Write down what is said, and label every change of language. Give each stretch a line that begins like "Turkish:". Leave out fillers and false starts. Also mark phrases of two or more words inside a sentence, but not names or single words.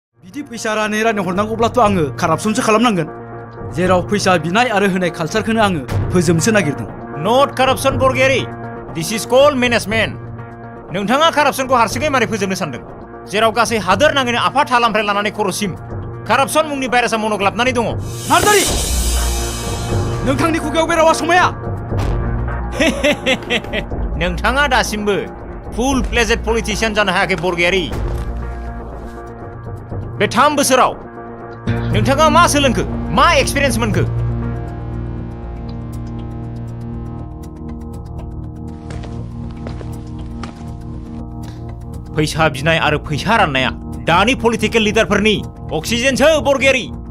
Bodo: बिदि फैसा रानै रानै हरनांगौब्लाथ' आङो कारापसनसो खालामनांगोन जेराव फैसा बिनाय आरो होनाय कालचारखौनो आङो फोजोबनोसो नागिरदों नट कारापसन बरगयारि
English: this is called management
Bodo: नोंथाङा कारापसनखौ हारसिङै मारै फोजोबनो सानदों जेराव गासै हादोर नाङैनो आफाद हालामनिफ्राय लानानै खर'सिम कारापसन मुंनि भाइरासआ मन'ग्लाबनानै दङ नार्जारि नोंथांनि खुगायाव बे रावा समाया नोंथाङा दासिमबो
English: full fledged politician
Bodo: जानो हायाखै बरगयारि बे 3 बोसोराव नोंथाङा मा सोलोंखो मा एक्सपिरियेन्स मोनखो फैसा बिनाय आरो फैसा राननाया दानि पलिटिकेल लिडारफोरनि अक्सिजेनसो बरगयारि